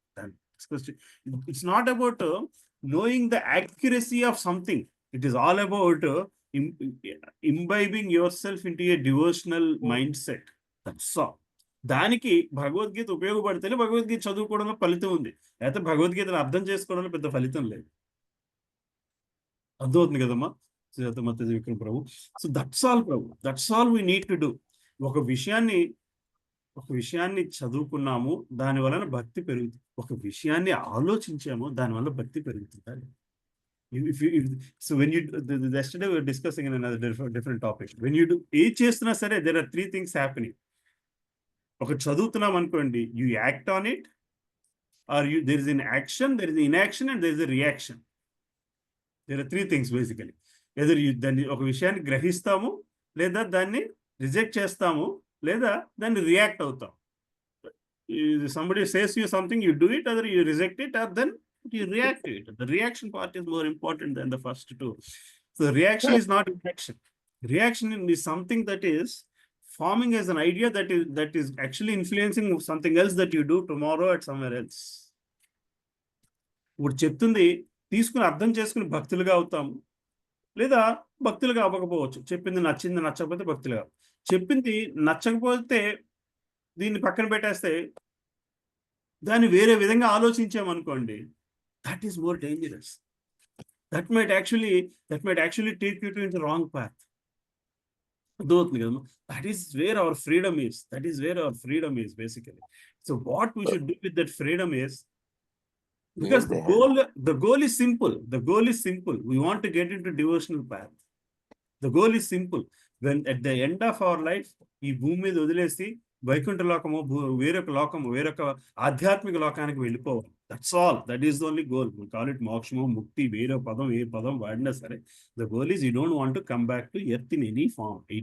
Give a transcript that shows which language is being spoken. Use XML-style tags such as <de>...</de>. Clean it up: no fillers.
<te>దాన్ని</te> <en>Discuss it's not about knowing the accuracy of something, it is all about imbibing yourself into a devotional mindset. That's all.</en> <te>దానికి భగవద్గీత ఉపయోగపడితేనే భగవద్గీత చదువుకోవడంలో ఫలితం ఉంది, లేకపోతే భగవద్గీతను అర్థం చేసుకోవడంలో పెద్ద ఫలితం లేదు. అర్థమవుతుంది కదమ్మా</te> <en>Vikram Prabhu. So that's all Prabhu, that's all we need to do.</en> <te>ఒక విషయాన్ని చదువుకున్నాము, దాని వలన భక్తి పెరుగుతుంది. ఒక విషయాన్ని ఆలోచించాము, దానివల్ల భక్తి పెరుగుతుంది.</te> <en>So when you yesterday we were discussing in another different topic. When you do</en> <te>ఏ చేస్తున్నా సరే,</te> <en>there are 3 things happening.</en> <te>ఒక చదువుతున్నాం అనుకోండి,</te> <en>you act on it, or there is an action, there is an inaction, and there is a reaction. There are 3 things basically.</en> <te>Either దాన్ని ఒక విషయాన్ని గ్రహిస్తాము, లేదా దాన్ని రిజెక్ట్ చేస్తాము, లేదా దాన్ని రియాక్ట్ అవుతాం.</te> <en>Somebody says you something, you do it, either you reject it or then you react to it. The reaction part is more important than the first 2. So reaction is not reaction. Reaction is something that is forming as an idea that is actually influencing something else that you do tomorrow at somewhere else.</en> <te>ఇప్పుడు చెప్తుంది తీసుకుని అర్థం చేసుకుని భక్తులుగా అవుతాము, లేదా భక్తులుగా అవ్వకపోవచ్చు. చెప్పింది నచ్చింది, నచ్చకపోతే భక్తులుగా. చెప్పింది నచ్చకపోతే దీన్ని పక్కన పెట్టేస్తే దాన్ని వేరే విధంగా ఆలోచించామనుకోండి,</te> <en>that is more dangerous. That might actually take you to the wrong path.</en> <te>అర్థమవుతుంది కదమ్మా.</te> <en>That is where our freedom is basically. So what we should do with that freedom is, because the goal is simple. We want to get into devotional path. The goal is simple. When at the end of our life,</en> <te>ఈ భూమి మీద వదిలేసి వైకుంఠ లోకము, వేరొక ఆధ్యాత్మిక లోకానికి వెళ్ళిపోవాలి.</te> <en>That's all. That is the only goal. We call it</en> <te>మోక్షము, ముక్తి, ఏ పదం వాడినా సరే,</te> <en>The goal is you don't want to come back to earth in any form.</en>